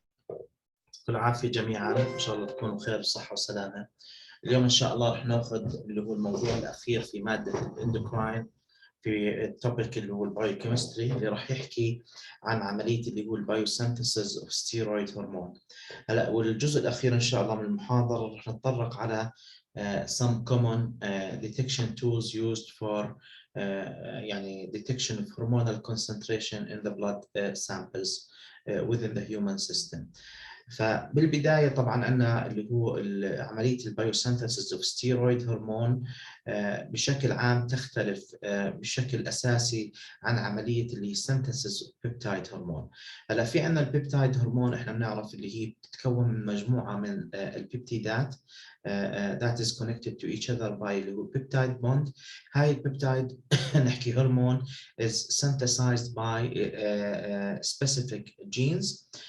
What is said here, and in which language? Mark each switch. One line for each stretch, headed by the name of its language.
Arabic: يعطيكم العافية جميعا، إن شاء الله تكونوا بخير بصحة وسلامة. اليوم إن شاء الله رح ناخذ اللي هو الموضوع الأخير في مادة الاندوكراين في التوبيك اللي هو البايوكيمستري، اللي راح يحكي عن عملية اللي هو البايوسينثيسيس اوف ستيرويد هرمون. هلا والجزء الأخير إن شاء الله من المحاضرة رح نتطرق على
English: some common detection tools used for
Arabic: يعني
English: detection of hormonal concentration in the blood samples within the human system.
Arabic: فبالبدايه طبعا عندنا اللي هو عمليه البايوسينثيسيس اوف ستيرويد هرمون بشكل عام تختلف بشكل اساسي عن عمليه اللي هي سينثيسيس بيبتايد هرمون. هلا في عندنا البيبتايد هرمون احنا بنعرف اللي هي بتتكون من مجموعه من البيبتيدات
English: that is connected to each other by
Arabic: اللي هو
English: peptide bond.
Arabic: هاي البيبتايد نحكي هرمون
English: is synthesized by specific genes.